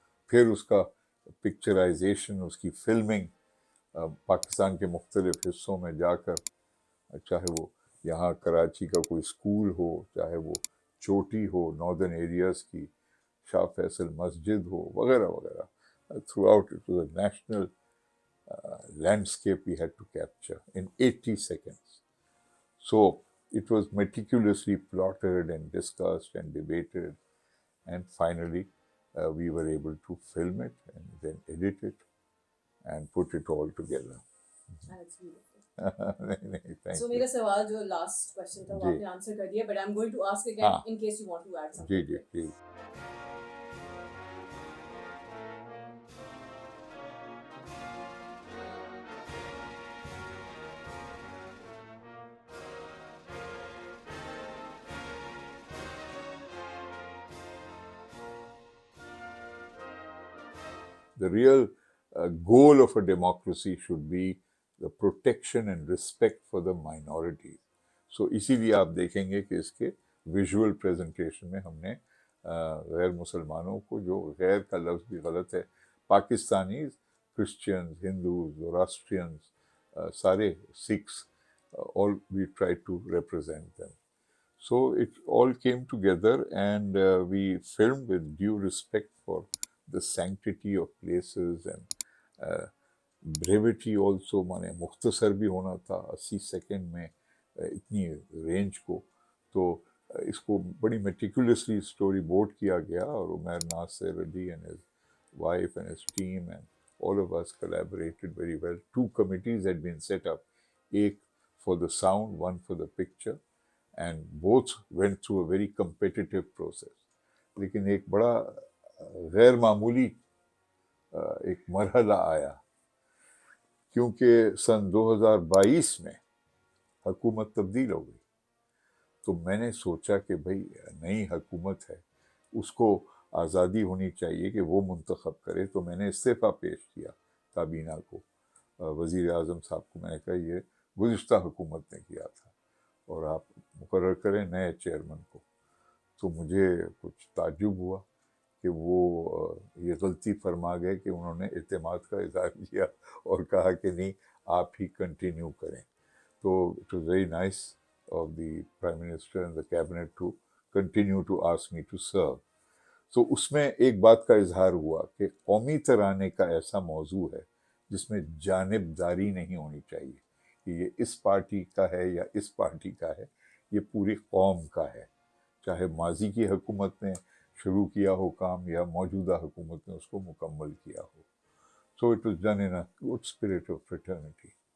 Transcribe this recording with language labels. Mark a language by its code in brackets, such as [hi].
[ur] پھر اس کا پکچرائزیشن، اس کی فلمنگ پاکستان کے مختلف حصوں میں جا کر، چاہے وہ یہاں کراچی کا کوئی اسکول ہو، چاہے وہ چوٹی ہو ناردرن ایریاز کی، شاہ فیصل مسجد ہو، وغیرہ وغیرہ. [en] Throughout it was a national landscape we had to capture in 80 seconds. So it was meticulously plotted and discussed and debated, and finally we were able to film it and then edit it and put it all together. That's beautiful. [ur] نہیں, thank [en] So you. [ur] میرا سوال جو last question تھا وہ جی. آپ نے answer کر دیا, [en] but I'm going to ask again [ur] ہاں. [en] in case you want to add something. [ur] جی جی جی. [en] The real goal of a democracy should be the protection and respect for the minorities. [ur] So اسی لیے آپ دیکھیں گے کہ اس کے visual presentation میں ہم نے غیر مسلمانوں کو، جو غیر کا لفظ بھی غلط ہے، پاکستانیز، کرسچنز، ہندوز، زوراسٹرینز، سارے Sikhs, [en] all we try to represent them. So it all came together and we filmed with due respect for the sanctity of places and brevity also. [ur] مانے مختصر بھی ہونا تھا 80 سیکنڈ میں اتنی رینج کو، تو اس کو بڑی میٹیکولیسلی اسٹوری بورڈ کیا گیا اور عمیر ناصر علی [en] and his wife and his team and all of us collaborated very well. 2 committees had been set up, ایک for the sound, one for the picture, and both went through a very competitive process. [ur] لیکن ایک بڑا غیر معمولی ایک مرحلہ آیا، کیونکہ سن 2022 میں حکومت تبدیل ہو گئی. تو میں نے سوچا کہ بھئی نئی حکومت ہے، اس کو آزادی ہونی چاہیے کہ وہ منتخب کرے. تو میں نے استعفیٰ پیش کیا کابینہ کو، وزیر اعظم صاحب کو. میں نے کہا یہ گزشتہ حکومت نے کیا تھا اور آپ مقرر کریں نئے چیئرمین کو. تو مجھے کچھ تعجب ہوا کہ وہ یہ غلطی فرما گئے کہ انہوں نے اعتماد کا اظہار کیا اور کہا کہ نہیں آپ ہی کنٹینیو کریں. [en] تو it was very nice of the prime minister and the cabinet to continue to ask me to serve. [ur] تو اس میں ایک بات کا اظہار ہوا کہ قومی ترانے کا ایسا موضوع ہے جس میں جانبداری نہیں ہونی چاہیے کہ یہ اس پارٹی کا ہے یا اس پارٹی کا ہے، یہ پوری قوم کا ہے، چاہے ماضی کی حکومت نے شروع کیا ہو کام یا موجودہ حکومت نے اس کو مکمل کیا ہو. [en] So it was done in a good spirit of fraternity.